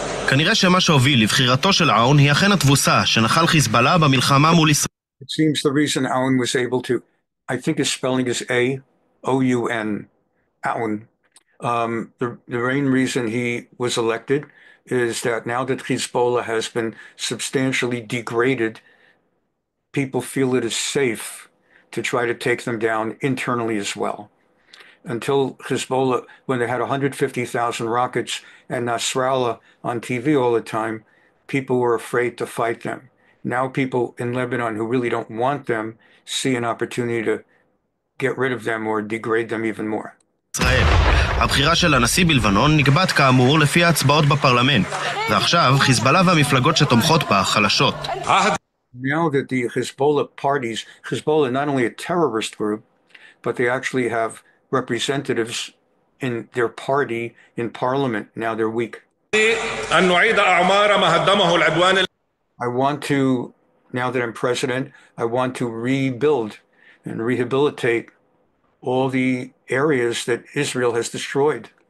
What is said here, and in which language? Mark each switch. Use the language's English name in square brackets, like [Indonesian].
[Hebrew] כנראה שמה שהוביל לבחירתו של עאון היא אכן התבוסה שנחל חיזבאללה במלחמה מול ישראל. [English] It seems the reason Aoun was able to, I think his spelling is A-O-U-N, Aoun. The main reason he was elected is that now that Hezbollah has been substantially degraded, people feel it is safe to try to take them down internally as well. Until Hezbollah, when they had 150,000 rockets and Nasrallah on TV all the time, people were afraid to fight them. Now people in Lebanon who really don't want them see an opportunity to get rid of them or degrade them even more. [Hebrew] הבחירה של הנשיא בלבנון נקבעת כאמור לפי ההצבעות בפרלמנט, ועכשיו חיזבאללה והמפלגות שתומכות בה חלשות. [English] Now that the Hezbollah not only a terrorist group, but they actually have representatives in their party in parliament. Now they're weak. I want to, now that I'm president, I want to rebuild and rehabilitate all the areas that Israel has destroyed.